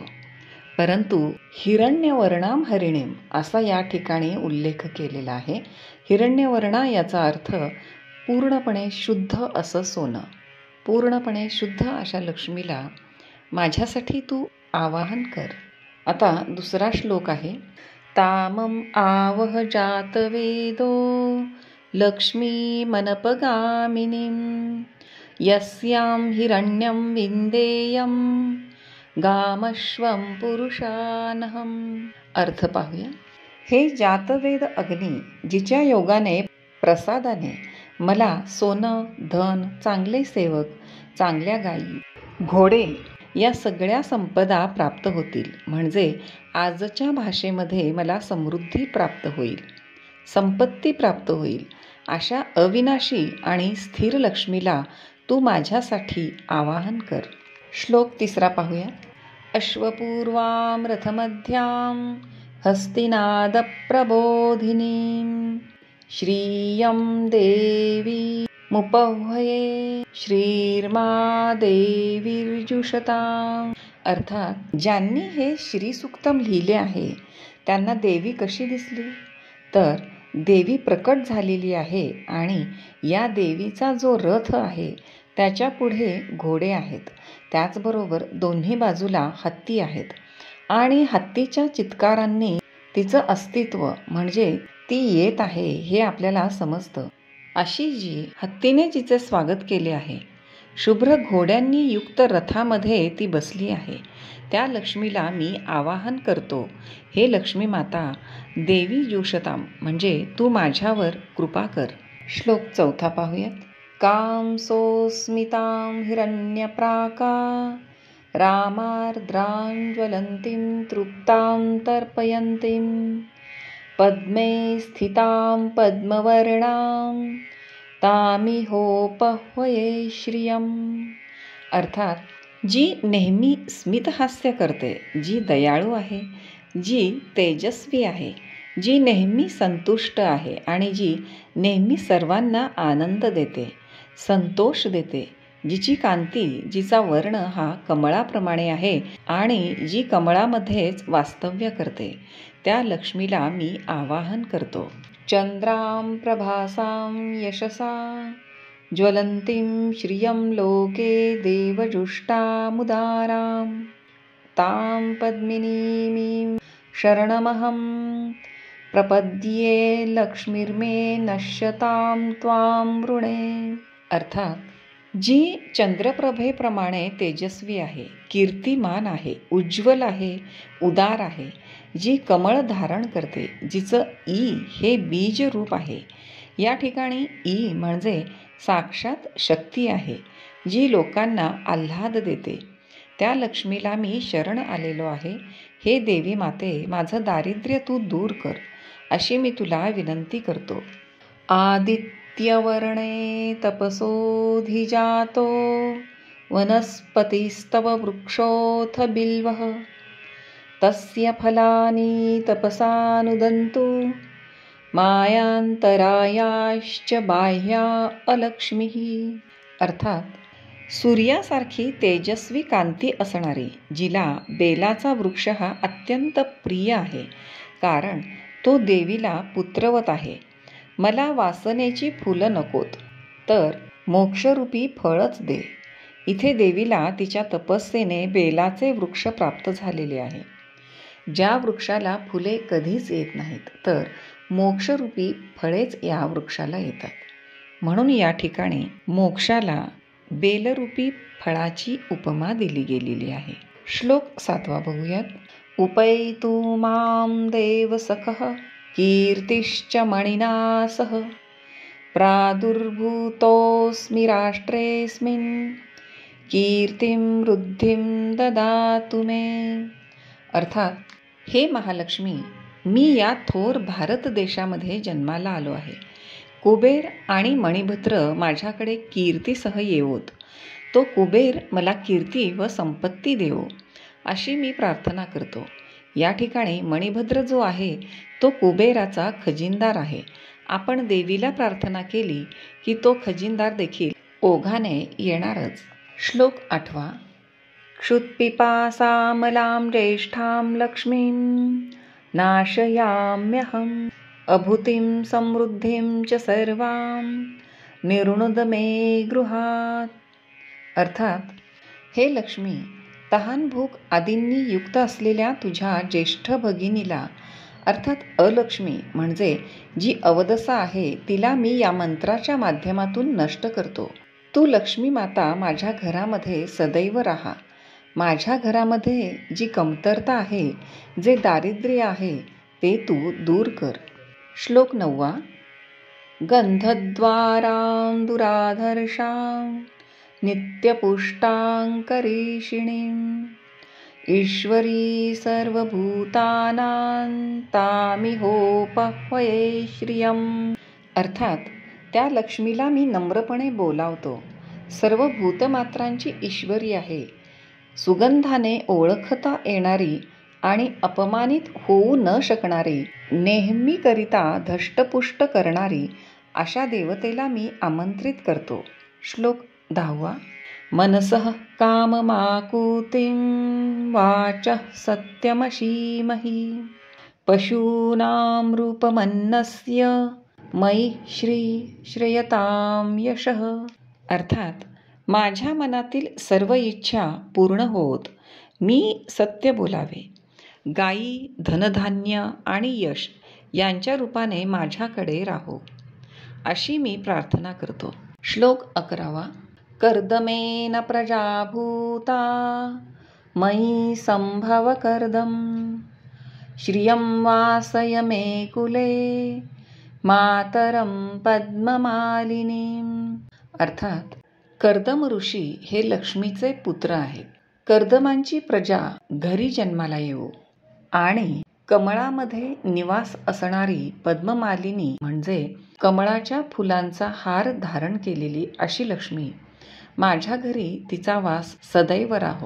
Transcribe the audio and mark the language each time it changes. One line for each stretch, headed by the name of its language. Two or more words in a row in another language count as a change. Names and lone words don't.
Marathi: परंतु
Sanskrit: हिरण्यवर्णाम हरिणीम
Marathi: असा या ठिकाणी उल्लेख केलेला आहे. हिरण्यवर्णा याचा अर्थ पूर्णपणे शुद्ध असं सोनं. पूर्णपणे शुद्ध अशा लक्ष्मीला माझ्यासाठी तू आवाहन कर. आता दुसरा श्लोक आहे.
Sanskrit: तामम आवह जातवेदो लक्ष्मी मनपगामिनीं यस्यां हिरण्यं विंदेयं गामश्वं पुरुषानहम.
Marathi: अर्थ पाहूया. हे जातवेद अग्नी, जिच्या योगाने प्रसादाने मला सोनं, धन, चांगले सेवक, चांगल्या गायी, घोडे या सगळ्या संपदा प्राप्त होतील. म्हणजे आजच्या भाषेमध्ये मला समृद्धी प्राप्त होईल, संपत्ती प्राप्त होईल. अशा अविनाशी आणि स्थिर लक्ष्मीला तू माझ्यासाठी आवाहन कर. श्लोक तिसरा पाहूया.
Sanskrit: अश्वपूर्वां रथमध्यां हस्तिनाद प्रबोधिनीं श्रियं देवी मुपह्वये श्रीर्मा देवीर्जुषतां.
Marathi: अर्थात ज्यांनी हे श्रीसुक्तम लिहिले आहे त्यांना देवी कशी दिसली, तर देवी प्रकट झालेली आहे आणि या देवीचा जो रथ आहे त्याच्या पुढे घोडे आहेत, त्याचबरोबर दोन्ही बाजूला हत्ती आहेत आणि हत्तीच्या चित्कारांनी तिचं अस्तित्व म्हणजे ती येत आहे हे आपल्याला समजतं. अशी जी हत्तीने जिचे स्वागत केले आहे, शुभ्र घोड्यांनी युक्त रथामध्ये ती बसली आहे, त्या लक्ष्मीला मी आवाहन करतो. हे लक्ष्मी माता,
Sanskrit: देवी जुषताम
Marathi: म्हणजे तू माझ्यावर कृपा कर. श्लोक चौथा पाहूयात.
Sanskrit: काम सोस्मितां हिरण्यप्राका रामार्द्रां ज्वलंतीं तृप्तां तर्पयन्तीं पद्मे स्थितां पद्मवर्णां तामिहोपह्वये श्रियम्.
Marathi: अर्थात जी नेहमी स्मितहास्य करते, जी दयाळू आहे, जी तेजस्वी आहे, जी नेहमी संतुष्ट आहे आणि जी नेहमी सर्वांना आनंद देते, संतोष देते, जिची कांती, जिचा वर्ण हा कमळाप्रमाणे आहे आणि जी कमळामध्येच वास्तव्य करते, त्या लक्ष्मीला मी आवाहन करतो.
Sanskrit: चंद्रां प्रभासां यशसा ज्वलंतीं श्रियं लोके देवजुष्टामुदारां तां पद्मिनीमीं शरणमहं प्रपद्ये लक्ष्मीर्मे नश्यतां त्वां वृणे.
Marathi: अर्थात जी चंद्रप्रभेप्रमाणे तेजस्वी आहे, कीर्तिमान आहे, उज्ज्वल आहे, उदार आहे, जी कमळ धारण करते, जिचं ई हे बीज रूप आहे. या ठिकाणी ई म्हणजे साक्षात शक्ती आहे, जी लोकांना आल्हाद देते, त्या लक्ष्मीला मी शरण आलेलो आहे. हे देवी माते, माझं दारिद्र्य तू दूर कर, अशी मी तुला विनंती करतो.
Sanskrit: आदित्यवर्णे तपसोऽधिजातो वनस्पतिस्तव वृक्षोऽथ बिल्वः तस्य फलानि तपसानुदन्तु मायांतरायाश्च बाह्या अलक्ष्मीः.
Marathi: अर्थात सूर्यासारखी तेजस्वी कांती असणारी जिला बेलाचा वृक्ष हा अत्यंत प्रिय आहे, कारण तो देवीला पुत्रवत आहे. मला वासनेची फुलं नकोत, तर मोक्षरूपी फळच दे. इथे देवीला तिच्या तपस्येने बेलाचे वृक्ष प्राप्त झालेले आहे. ज्या वृक्षाला फुले कधीच येत नाहीत, तर मोक्षरूपी फळेच या वृक्षाला येतात. म्हणून या ठिकाणी मोक्षाला बेलरूपी फळाची उपमा दिली गेलेली आहे. श्लोक 7 बघूयात.
Sanskrit: उपैतु मां देवसखः कीर्तिश्च मणिना सह प्रादुर्भूतोऽस्मि राष्ट्रेऽस्मिन् कीर्तिं वृद्धिं ददातु मे.
Marathi: अर्थात, हे महालक्ष्मी, मी या थोर भारत देशामध्ये जन्माला आलो आहे. कुबेर आणि मणिभद्र माझ्याकडे कीर्तीसह येवोत. तो कुबेर मला कीर्ती व संपत्ती देवो, अशी मी प्रार्थना करतो. या ठिकाणी मणिभद्र जो आहे तो कुबेराचा खजिनदार आहे. आपण देवीला प्रार्थना केली की तो खजिनदार देखील ओघाने येणारच. श्लोक 8.
Sanskrit: क्षुत्पिपासामलां ज्येष्ठां लक्ष्मीं नाशयाम्यहम् अभूतिं समृद्धिं च सर्वां निर्णुद मे गृहात.
Marathi: अर्थात, हे लक्ष्मी, तहान भूक आदींनी युक्त असलेल्या तुझ्या ज्येष्ठ भगिनीला, अर्थात अलक्ष्मी म्हणजे जी अवदसा आहे, तिला मी या मंत्राच्या माध्यमातून नष्ट करतो. तू लक्ष्मी माता माझ्या घरामध्ये सदैव राहा. माझ्या घरामध्ये जी कमतरता आहे, जे दारिद्र्य आहे, ते तू दूर कर. श्लोक 9.
Sanskrit: गंधद्वारां दुराधर्षां नित्यपुष्टां करीषिणीं ईश्वरी सर्वभूतानां तामिहोपह्वये श्रियम्.
Marathi: अर्थात, त्या लक्ष्मीला मी नम्रपणे बोलावतो. सर्व भूतमात्रांची ईश्वरी आहे. सुगंधाने ओळखता येणारी आणि अपमानित होऊ न शकणारी, नेहमीकरिता धष्टपुष्ट करणारी अशा देवतेला मी आमंत्रित करतो. श्लोक 10.
Sanskrit: मनसः काममाकुतिं वाचः सत्यमशीमहि पशूनां रूपमन्नस्य मयि श्री श्रेयतां यशः.
Marathi: अर्थात, माझ्या मनातील सर्व इच्छा पूर्ण होत मी सत्य बोलावे. गायी, धनधान्य आणि यश यांच्या रूपाने माझ्याकडे राहो, अशी मी प्रार्थना करतो. श्लोक 11.
Sanskrit: कर्दमेन प्रजाभूता मयि संभव कर्दम श्रियं वासय मे कुले मातरं पद्ममालिनीं.
Marathi: अर्थात, कर्दम ऋषी हे लक्ष्मीचे पुत्र आहेत. कर्दमांची प्रजा घरी जन्माला येवो आणि कमळामध्ये निवास असणारी पद्ममालिनी म्हणजे कमळाच्या फुलांचा हार धारण केलेली अशी लक्ष्मी, माझ्या घरी तिचा वास सदैव राहो.